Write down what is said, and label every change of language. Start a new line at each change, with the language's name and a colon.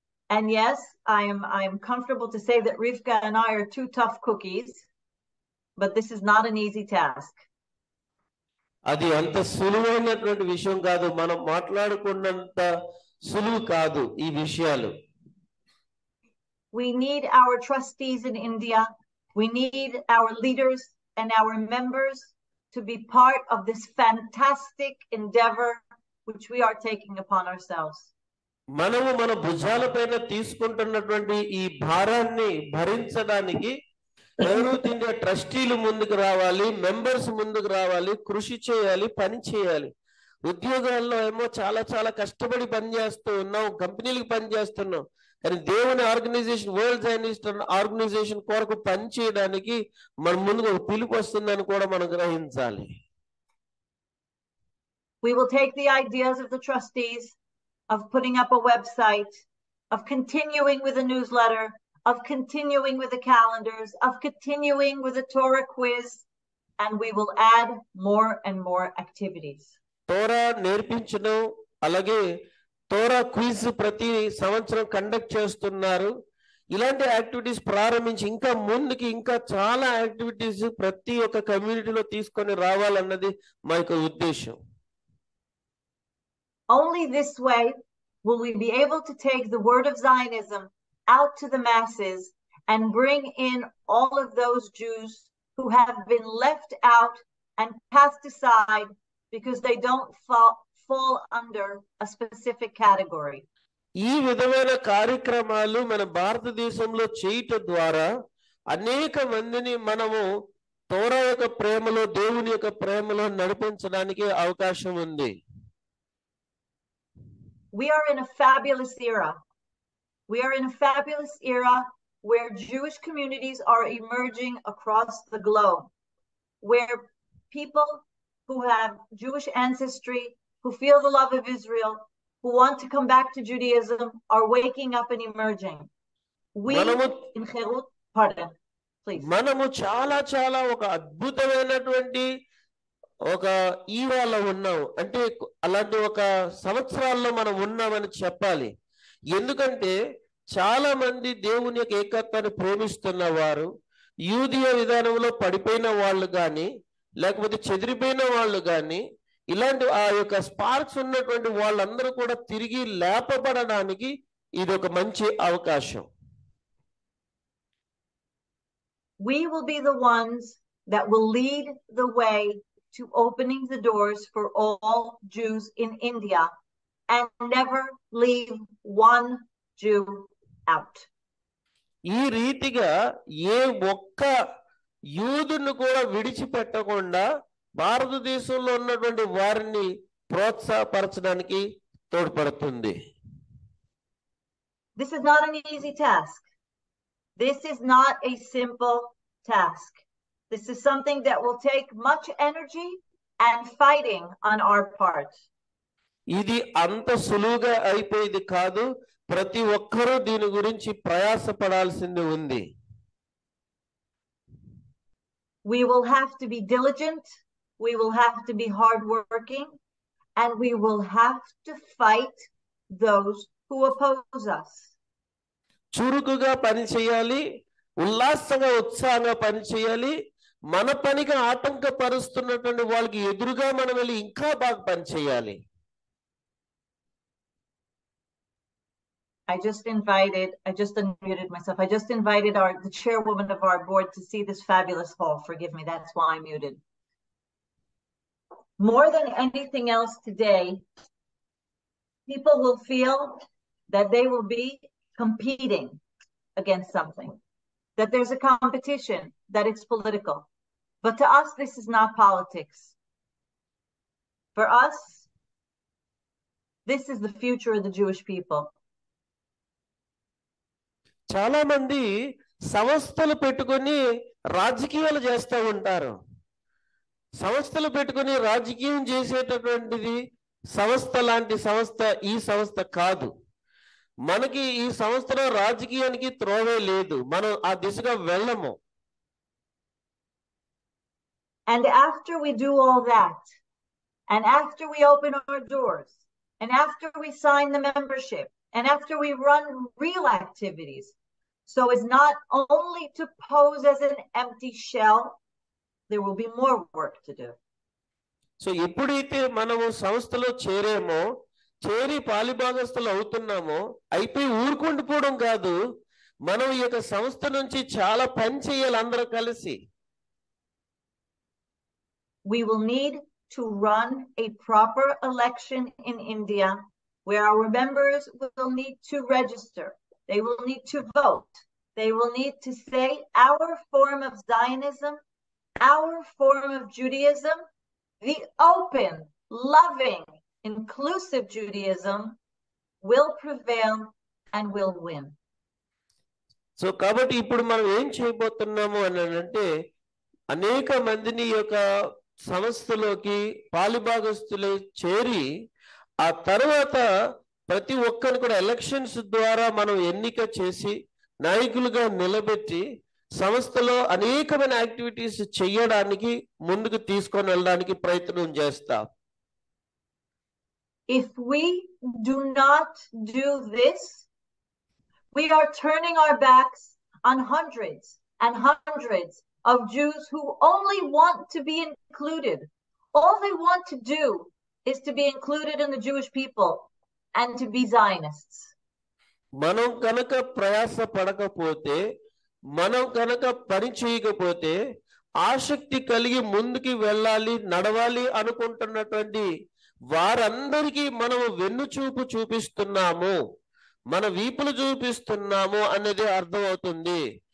English: And yes, I am comfortable to say that Rivka and I are two tough cookies, but this is not an easy task.
Telugu: అది అంత సులువైనటువంటి విషయం కాదు, మనం మాట్లాడుకున్నంత సులువు కాదు ఈ విషయాలు.
English: We need our trustees in India. We need our leaders and our members to be part of this fantastic endeavor which we are taking upon ourselves.
Telugu: మనము మన భుజాలపైన తీసుకుంటున్నటువంటి ఈ భారాన్ని భరించడానికి హెరూత్ ఇండియా ట్రస్టీలు ముందుకు రావాలి, మెంబర్స్ ముందుకు రావాలి, కృషి చేయాలి, పని చేయాలి. ఉద్యోగాల్లో ఏమో చాలా చాలా కష్టపడి పనిచేస్తూ ఉన్నాం, కంపెనీలకు పనిచేస్తున్నాం, కానీ దేవుని ఆర్గనైజేషన్ వరల్డ్ జైనిస్ట్ ఆర్గనైజేషన్ కొరకు పని చేయడానికి మన ముందుకు ఒక పిలుపు వస్తుందని కూడా మనం గ్రహించాలి.
English: We will take the ideas of the trustees of putting up a website, of continuing with a newsletter, of continuing with the calendars, of continuing with a Torah quiz, and we will add more and more activities.
Telugu: Torah నేర్పించడం, అలాగే తోరా quiz ప్రతి సంవత్సరం conduct చేస్తున్నారు. ఇలాంటి activities ప్రారంభించి ఇంకా ముందుకి ఇంకా చాలా యాక్టివిటీస్ ప్రతి ఒక్క కమ్యూనిటీలో తీసుకొని రావాలన్నది మా యొక్క ఉద్దేశం.
English: Only this way will we be able to take the word of Zionism out to the masses and bring in all of those Jews who have been left out and cast aside because they don't fall under a specific category.
Telugu: ఈ విధమైన కార్యక్రమాలు మన భారతదేశంలో చేయటం ద్వారా అనేక మందిని మనము తోరా యొక్క ప్రేమలో, దేవుని యొక్క ప్రేమలో నడిపించడానికి అవకాశం ఉంది.
English: We are in a fabulous era. We are in a fabulous era where Jewish communities are emerging across the globe, where people who have Jewish ancestry, who feel the love of Israel, who want to come back to Judaism, are waking up and emerging. We in Herut, pardon, please.
Telugu: మనము చాలా చాలా ఒక అద్భుతమైనటువంటి ఒక ఈరాలో ఉన్నాం, అంటే అలాంటి ఒక సంవత్సరాల్లో మనం ఉన్నామని చెప్పాలి. ఎందుకంటే చాలా మంది దేవుని యొక్క ఏకత్వాన్ని ప్రేమిస్తున్న వారు, యూదియ విధానంలో పడిపోయిన వాళ్ళు కానీ, లేకపోతే చెదిరిపోయిన వాళ్ళు కానీ, ఇలాంటి ఆ యొక్క స్పార్క్స్ ఉన్నటువంటి వాళ్ళందరూ కూడా తిరిగి లేపబడడానికి ఇది ఒక మంచి అవకాశం.
English: We will be the ones that will lead the way to opening the doors for all Jews in India and never leave one Jew out.
Telugu: ఈ రీతిగా ఏ ఒక్క యూదును కూడా విడిచిపెట్టకుండా భారతదేశంలో ఉన్నటువంటి వారిని ప్రోత్సాహపరచడానికి తోడ్పడుతుంది.
English: This is not an easy task. This is not a simple task. This is something that will take much energy and fighting on our part.
Telugu: ఇది అంత సులువుగా అయిపోయేది కాదు, ప్రతి ఒక్కరూ దీని గురించి ప్రయాసపడాల్సింది ఉంది.
English: We will have to be diligent, we will have to be hardworking, and we will have to fight those who oppose us.
Telugu: చురుకుగా పని చేయాలి, ఉల్లాసంగా ఉత్సాహంగా పని చేయాలి, మన పనికి ఆటంకపరుస్తున్నటువంటి వాళ్ళకి ఎదురుగా మనం వెళ్ళి ఇంకా బాగా పని చేయాలి.
English: I just unmuted myself. I just invited the chairwoman of our board to see this fabulous hall. Forgive me, that's why I'm muted. More than anything else today, people will feel that they will be competing against something, that there's a competition, that it's political. But to us, this is not politics. For us, this is the future of the Jewish people.
Telugu: చాలా మంది సంస్థలు పెట్టుకొని రాజకీయాలు చేస్తూ ఉంటారు. సంస్థలు పెట్టుకొని రాజకీయం చేసేటటువంటిది సంస్థ లాంటి సంస్థ ఈ సంస్థ కాదు. మనకి ఈ సంస్థలో రాజకీయానికి త్రోవే లేదు. మనం ఆ దిశగా వెళ్ళము.
English: And after we do all that, and after we open our doors, and after we sign the membership, and after we run real activities, so it's not only to pose as an empty shell, there will be more work to do.
Telugu: So ఎప్పుడైతే మనము సంస్థలో చేరి పాలిభాగస్తులు అవుతున్నామో, అయిపోయి ఊరుకుండిపోవడం కాదు, మనం ఈ యొక్క సంస్థ నుంచి చాలా పని చేయాలి అందరూ కలిసి.
English: We will need to run a proper election in India, where our members will need to register. They will need to vote. They will need to say our form of Zionism, our form of Judaism, the open, loving, inclusive Judaism will prevail and will win.
Telugu: So కాబట్టి ఇప్పుడు మనం ఏం చేయబోతున్నాము అని అంటే, అనేక మందిని యొక్క సంస్థలోకి పాలిభాగస్తులు చేరి, ఆ తర్వాత ప్రతి ఒక్కరిని కూడా ఎలక్షన్స్ ద్వారా మనం ఎన్నిక చేసి నాయకులుగా నిలబెట్టి సంస్థలో అనేకమైన యాక్టివిటీస్ చేయడానికి ముందుకు తీసుకొని వెళ్ళడానికి ప్రయత్నం చేస్తాం.
English: If we do not do this, we are turning our backs on hundreds and hundreds of Jews who only want to be included. All they want to do is to be included in the Jewish people and to be Zionists.
Telugu: మనం కనుక ప్రయాస పడకపోతే, మనం కనుక పని చేయకపోతే, ఆసక్తి కలిగి ముందుకి వెళ్ళాలి, నడవాలి అనుకుంటున్నటువంటి వారందరికీ మనము వెన్నుచూపు చూపిస్తున్నాము, మన వీపులు చూపిస్తున్నాము అనేది అర్థమవుతుంది.